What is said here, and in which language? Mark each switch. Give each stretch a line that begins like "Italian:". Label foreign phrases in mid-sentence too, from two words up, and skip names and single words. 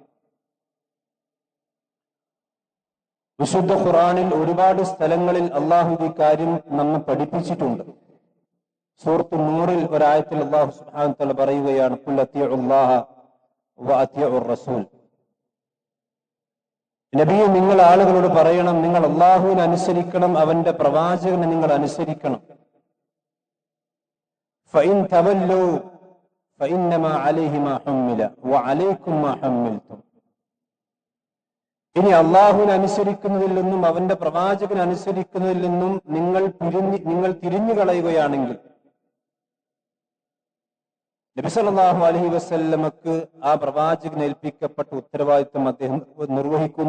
Malayalam: വിശുദ്ധ ഖുർആനിൽ ഒരുപാട് സ്ഥലങ്ങളിൽ അള്ളാഹു ഈ കാര്യം നമ്മെ പഠിപ്പിച്ചിട്ടുണ്ട്. സൂറത്ത് നൂറിൽ ഒരായത്തിൽ അള്ളാഹു
Arabic: سبحانه وتعالى
Malayalam: പറയുകയാണ്,
Arabic: قل أطيعوا الله وأطيعوا الرسول.
Malayalam: നബിയെ, നിങ്ങൾ ആളുകളോട് പറയണം, നിങ്ങൾ അള്ളാഹുവിനെ അനുസരിക്കണം, അവന്റെ പ്രവാചകനെ നിങ്ങൾ അനുസരിക്കണം.
Arabic: فإن تولوا فإنما عليه ما حمل وعليكم ما حملتم.
Malayalam: ഇനി അള്ളാഹുവിനെ അനുസരിക്കുന്നതിൽ നിന്നും അവന്റെ പ്രവാചകനെ അനുസരിക്കുന്നതിൽ നിന്നും നിങ്ങൾ തിരിഞ്ഞു കളയുകയാണെങ്കിൽ നബി
Arabic: صلى الله عليه وسلم
Malayalam: ആ പ്രവാചകന് ഏൽപ്പിക്കപ്പെട്ട ഉത്തരവാദിത്വം അദ്ദേഹം നിർവഹിക്കുന്നു.